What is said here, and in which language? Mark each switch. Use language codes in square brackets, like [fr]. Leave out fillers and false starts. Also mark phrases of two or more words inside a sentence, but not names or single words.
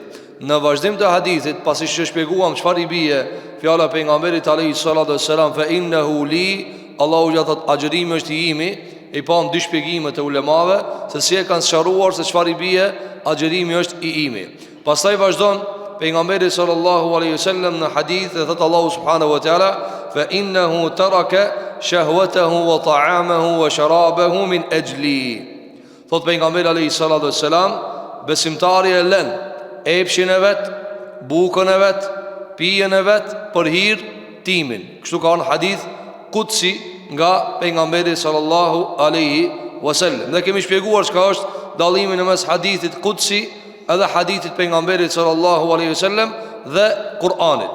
[sq] Në vazhdim të hadithit, pasi që shpjeguam çfarë i bie fjala pejgamberit [ar] عليه الصلاة والسلام, فإنه لي, [sq] Allahu ja thot agjërimi është i imi, i pa dy shpjegime të ulemave se si e kanë sqaruar se çfarë i bie agjërimi është i imi. Pastaj vazhdon pejgamberi [ar] صلى الله عليه وسلم [sq] në hadith dhe thot Allahu [ar] سبحانه وتعالى، فإنه ترك شهوته وطعامه وشرابه من أجلي. [sq] Thot pejgamberi [ar] عليه الصلاة والسلام, [sq] besimtari e lën epshin e vet, bukën e vet, pijen e vet për hir timin. Kështu ka në [ar] حديث قدسي [sq] nga pejgamberi [ar] صلى الله عليه وسلم. [sq] Ne kemi shpjeguar çka është dallimi mes hadithit qudsi edhe hadithit pejgamberit [ar] صلى الله عليه وسلم [sq] dhe Kur'anit.